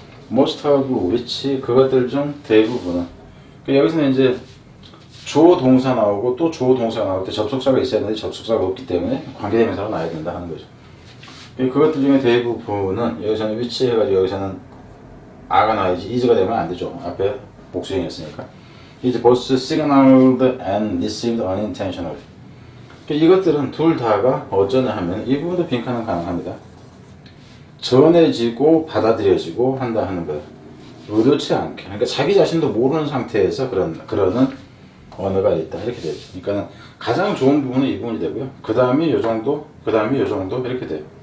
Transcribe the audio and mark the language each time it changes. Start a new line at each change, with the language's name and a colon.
English: Most of which
Korean: 그것들 중 대부분은 여기서는 이제 주어 동사 나오고 또 주어 동사가 나올 때 접속사가 있어야 하는데 접속사가 없기 때문에 관계대명사가 나와야 된다 하는 거죠. 그것들 중에 대부분은 여기서는 which 해가지고 여기서는 a가 나와야지 is가 되면 안 되죠. 앞에 복수형이었으니까.
English: is both signaled and received unintentionally.
Korean: 이것들은 둘 다가 어쩌냐 하면 이 부분도 빈칸은 가능합니다. 전해지고 받아들여지고 한다 하는 거예요. 의도치 않게. 그러니까 자기 자신도 모르는 상태에서 그러는 언어가 있다 이렇게 되죠. 그러니까 가장 좋은 부분은 이 부분이 되고요. 그 다음이 요 정도, 그 다음이 요 정도 이렇게 돼요.